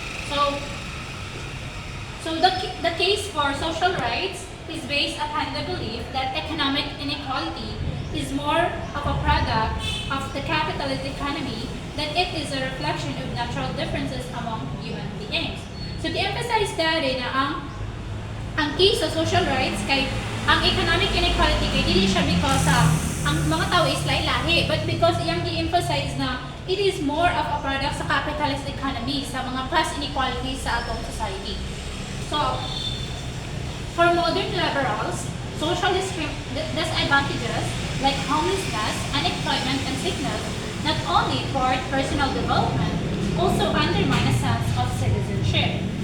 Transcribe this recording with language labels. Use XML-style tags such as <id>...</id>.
<en>So the case for social rights is based upon the belief that economic inequality is more of a product of the capitalist economy than it is a reflection of natural differences among human beings.</en> <ceb>So to-emphasize dali na ang case sa social rights kay ang economic inequality kay dili siya because ang mga tao is lahi-lahi, but because iyang i-emphasize na</ceb> <en>it is more of a product</en> <ceb>sa capitalist economy, sa mga class inequalities sa atong society.</ceb> <en>So, for modern liberals, social disadvantages like homelessness, unemployment, and sickness not only thwart personal development, also undermine a sense of citizenship.</en>